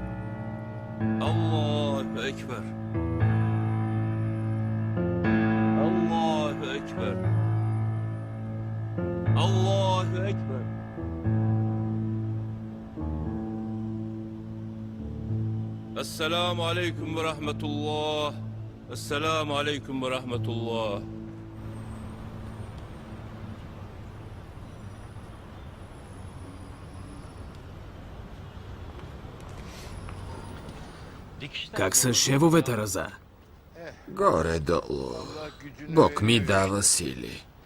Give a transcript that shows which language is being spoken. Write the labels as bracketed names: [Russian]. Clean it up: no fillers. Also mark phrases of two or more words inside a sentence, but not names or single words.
[Arabic] الله أكبر. الله أكبر. الله أكبر. السلام عليكم ورحمة الله. السلام عليكم ورحمة الله. [Bulgarian] Как са шевовете, Раза? Горе-долу. Бог ми дава сили.